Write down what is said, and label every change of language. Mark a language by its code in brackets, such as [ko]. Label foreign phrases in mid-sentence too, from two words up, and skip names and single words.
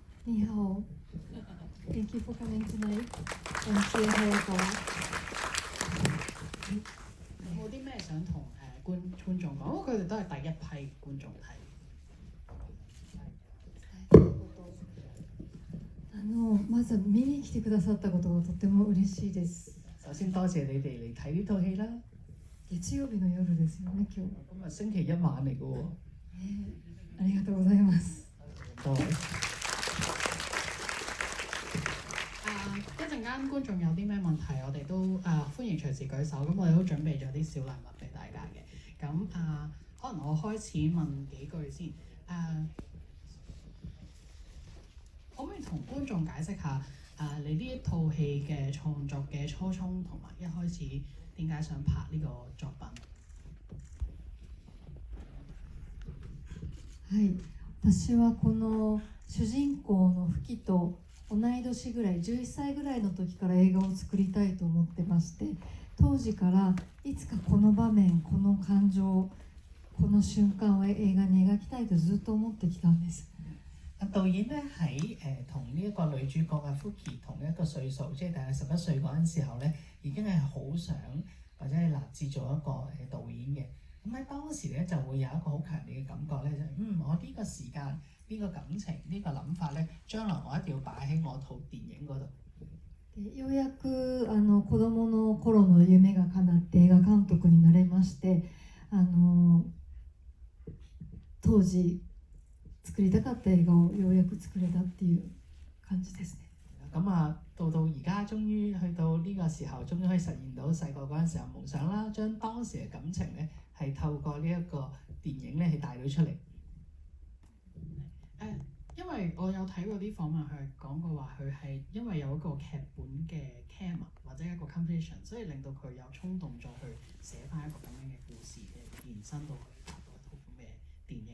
[en] 你好。Thank you for coming tonight. I'm Hayakawa. [yue] 有冇啲咩想同觀眾講？因為佢哋都係第一批觀眾睇。 [ja] まず見に来てくださったことがとても嬉しいです。 [yue] 首先多謝你哋嚟睇呢套戲啦。 [ja] 月曜日の夜ですよね、今日。 [yue] 今日星期一晚嚟嘅喎。 [ja] ありがとうございます。 [yue] 多謝。一陣間觀眾有啲咩問題，我哋都歡迎隨時舉手。咁我哋都準備咗啲小禮物俾大家嘅。咁可能我開始問幾句先。可唔可以同觀眾解釋下你呢一套戲嘅創作嘅初衷，同埋一開始點解想拍呢個作品？ [ja] はい、私はこの主人公のフキと同い年ぐらい、11歳ぐらいの時から映画を作りたいと思ってまして、当時からいつかこの場面、この感情、この瞬間を映畫に描きたいとずっと思ってきたんです。 [yue] 導演咧喺同呢一個女主角嘅 Fuki 同一個歲數，即係大概11歲嗰陣時候咧，已經係好想或者係立志做一個導演嘅。咁喺當時咧就會有一個好強烈嘅感覺咧，我呢個時間、呢個感情、呢個諗法咧，將來我一定要擺喺我套電影嗰度。 [ja] ようやく子供の頃の夢が叶って映画監督になれまして、当時作りたかった映画をようやく作れたっていう感じですね。 [yue] 咁到而家終於去到呢個時候，終於可以實現到細個嗰陣時候夢想啦，將當時嘅感情咧係透過呢一個電影咧係帶到出嚟。因為我有睇過啲訪問，佢講過話佢係因為有一個劇本嘅 cam 或者一個 competition， 所以令到佢有衝動再去寫翻一個咁樣嘅故事嘅延伸到去拍到一套咁嘅電影。